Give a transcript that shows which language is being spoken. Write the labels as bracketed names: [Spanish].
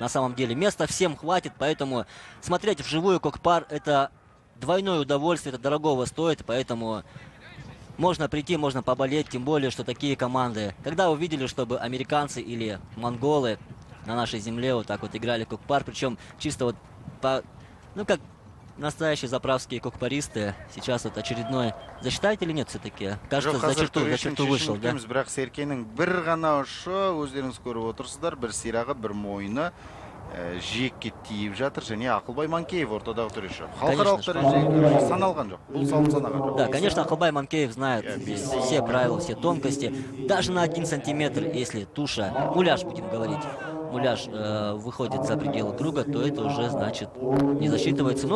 [Russian] На самом деле места всем хватит, поэтому смотреть вживую Кокпар — это двойное удовольствие, это дорогого стоит, поэтому можно прийти, можно поболеть, тем более, что такие команды. Когда вы видели, чтобы американцы или монголы на нашей земле вот так вот играли Кокпар, причем чисто вот по, как настоящие заправские кокпаристы, сейчас вот очередной. Засчитаете или нет все-таки? Кажется, за черту вышел, да? [Kazakh] Бірақ Серкенің бір ғана ұшы, өздеріңіз көріп отырсыздар, бір сирағы, бір мойыны жиекке тиіп жатыр, және Ақылбай Манкеев ортадағы төреші. Халықаралық дәрежеде саналған жоқ. Бұл салым саналған жоқ. [Russian] Да, конечно, Ақылбай Манкеев знает все правила, все тонкости. Даже на 1 сантиметр, если туша, муляж будем говорить, муляж выходит за пределы круга, то это уже, значит, не засчитывается.